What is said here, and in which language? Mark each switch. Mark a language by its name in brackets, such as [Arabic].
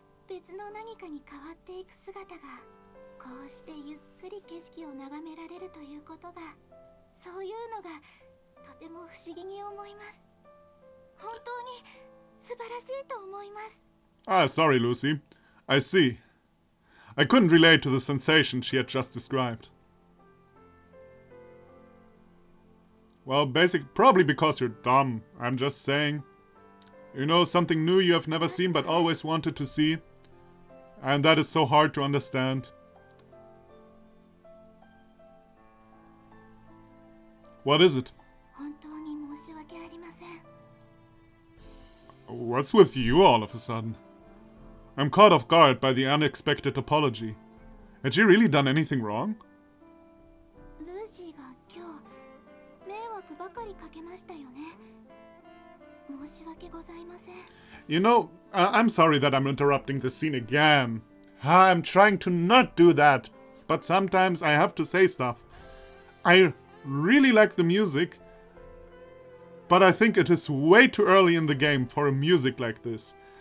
[Japanese] 別の何かに変わっていく姿がこうしてゆっくり景色を眺められるということが、そういうのがとても不思議に思います。本当に素晴らしいと思います。 [English] Ah, sorry, Lucy. I see. I couldn't relate to the sensation she had just described. Well, probably because you're dumb. I'm just saying. You know, something new you have never seen but always wanted to see. And that is so hard to understand. What is it? [Japanese] 本当に申し訳ありません。 [English] What's with you all of a sudden? I'm caught off guard by the unexpected apology. Had she really done anything wrong? [Japanese] ルーシーが今日迷惑ばかりかけましたよね。申し訳ございません。 [English] You know, I'm sorry that I'm interrupting the scene again. I'm trying to not do that, but sometimes I have to say stuff. I really like the music, but I think it is way too early in the game for a music like this.